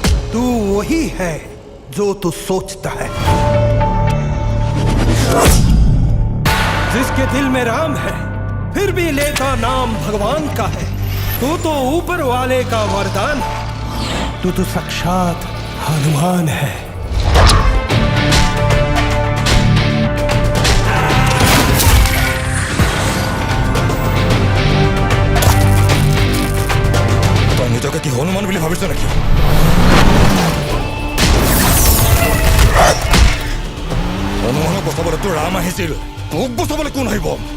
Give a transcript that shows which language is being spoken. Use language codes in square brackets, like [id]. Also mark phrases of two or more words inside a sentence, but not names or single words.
[hi] तू वही है जो तू सोचता है। जिसके दिल में राम है फिर भी लेता नाम भगवान का है। तू तो ऊपर वाले का वरदान है। तू तो साक्षात हनुमान है। [as] কি হনুমান বুলি ভাবিছ নেকি? হনুমানক বচাবলৈ তোৰ ৰাম আহিছিল, মোক বচাবলৈ কোন আহিব?